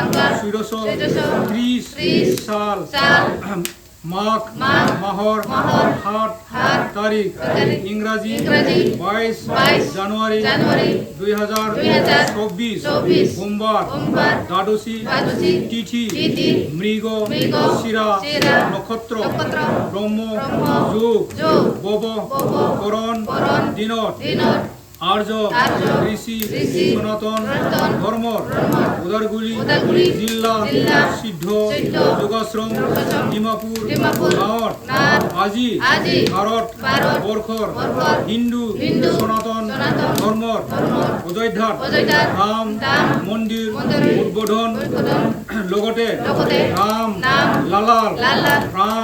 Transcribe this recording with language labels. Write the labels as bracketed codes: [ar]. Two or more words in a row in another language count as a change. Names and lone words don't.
[as] 1330 সাল মাঘ মাহর 8 তারিখ ইংরাজি 22 জানুয়ারি 2024 সোমবার দ্বাদশী তিথি মৃগ শিরা নক্ষত্র ব্রহ্ম যোগ বব করণ দিনত আর্য ঋষি সনাতন ধর্ম উদারগুড়ি জিলা সিদ্ধ যোগাশ্রম ডিমাপুর গাঁৱত আজি ভাৰত বৰ্ষৰ হিন্দু সনাতন ধৰ্মৰ অযোধ্যাত ৰাম মন্দিৰ উদ্বোধন লগতে ৰাম লালাৰ প্ৰাণ